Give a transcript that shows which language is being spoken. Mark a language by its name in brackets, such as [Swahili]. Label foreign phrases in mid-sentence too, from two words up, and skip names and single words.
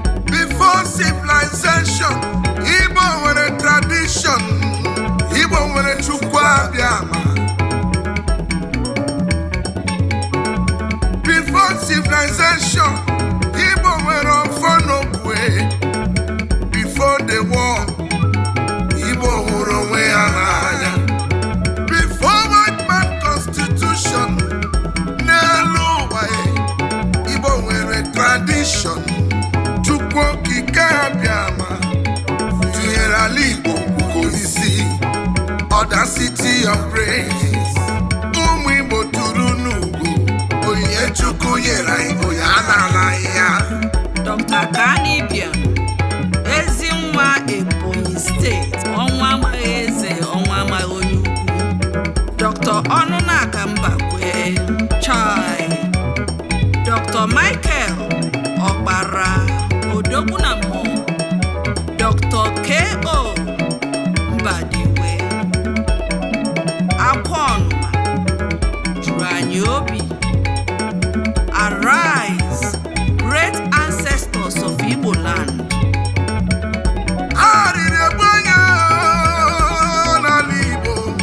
[English] Before civilization, [Igbo] Igbo nwere tradition, Igbo nwere Chukwu Abịama. [English] Before civilization, [Igbo] Igbo nwere ọfọ n'okwe. [English] Before the war, [Igbo] Igbo hụrụ onwe ya n'anya. [English] Before white man constitution, [Igbo] n'elu ụwa ya, Igbo nwere tradition. Chukwu Okike Abịama tụnyere ala Igbo ugo isi. [English] Audacity of praise. [Igbo] Ụmụ Igbo tụrụ n'ugo. Onyinye Chukwu nyere anyị, onye a na-ala ya. Doctor Kani Biam, ezi nwa Ebonyi State, ọnwa amaghị eze, ọnwa amaghị onye ukwu. Doctor Ọnụnaka Mbakwe, Chai. Doctor Michael Ọkpara, Odogwu na mmụọ. Doctor K O Mbadiwe. Akwa ọnụma, juru anyị obi. [English] Arise, great ancestors of Igbo land. [Igbo] Ha riri egbu onye n'ala Igbo.